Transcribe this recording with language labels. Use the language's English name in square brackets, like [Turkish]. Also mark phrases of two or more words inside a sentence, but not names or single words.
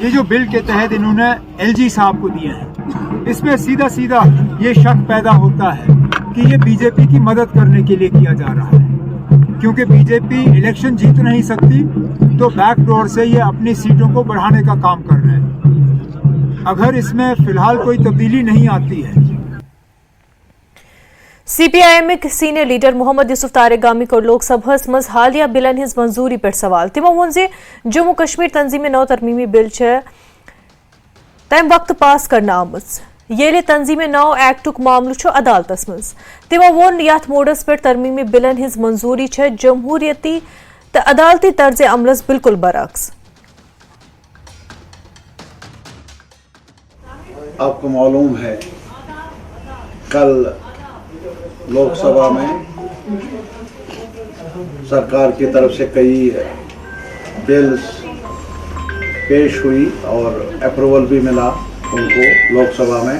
[Hindi] ये जो बिल के तहत इन्होंने एलजी साहब को दिए हैं, इसमें सीधा सीधा ये शक पैदा होता है कि ये बीजेपी की मदद करने के लिए किया जा रहा है, क्योंकि बीजेपी इलेक्शन जीत नहीं सकती तो बैकडोर से ये अपनी सीटों को बढ़ाने का काम कर रहे हैं। अगर इसमें फिलहाल कोई तब्दीली नहीं आती है। [Kashmiri] CPIM [English] senior leader [Kashmiri] मोहम्मद यूसुफ तारेगामी को लोकसभा मज हालिया बिलन हिज मंजूरी पर सवाल तिमो वोन जे जम्मू कश्मीर तंजीम नौ तरमीमी बिल तम वक्त पास करना आमज ये तंजीम नौ एक्टुक मामलू अदालतस मज तिमो वोन यथ मोडस पर तरमीमी बिलन हिज मंजूरी जमहूरियती तो अदालती तर्ज अमलस बिल्कुल बरक्स। [Hindi] आपको मालूम है कल लोकसभा में सरकार की तरफ से कई बिल्स पेश हुई और अप्रूवल भी मिला उनको लोकसभा में।